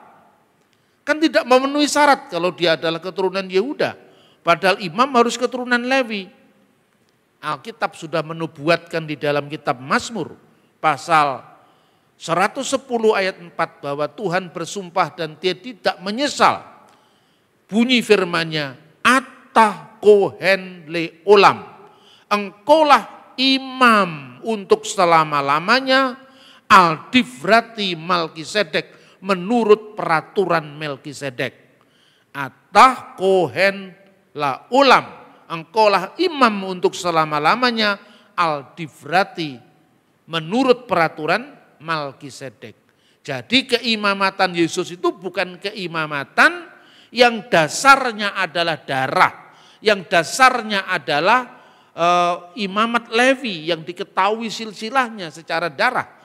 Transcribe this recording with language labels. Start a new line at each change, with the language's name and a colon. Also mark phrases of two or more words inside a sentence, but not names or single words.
Indonesian: Kan tidak memenuhi syarat kalau dia adalah keturunan Yehuda. Padahal imam harus keturunan Lewi. Alkitab sudah menubuatkan di dalam kitab Mazmur pasal 110 ayat 4 bahwa Tuhan bersumpah dan dia tidak menyesal. Bunyi firman-Nya,
Hebrew: אתה כהן לעולם.
Indonesian: Engkaulah imam untuk selama-lamanya,
Hebrew: על דברתי מלכי צדק,
Indonesian: menurut peraturan Melkisedek.
Hebrew: אתה כהן לעולם,
Indonesian: engkaulah imam untuk selama-lamanya, Aldivrati, menurut peraturan Melkisedek. Jadi keimamatan Yesus itu bukan keimamatan yang dasarnya adalah darah, yang dasarnya adalah imamat Levi yang diketahui silsilahnya secara darah.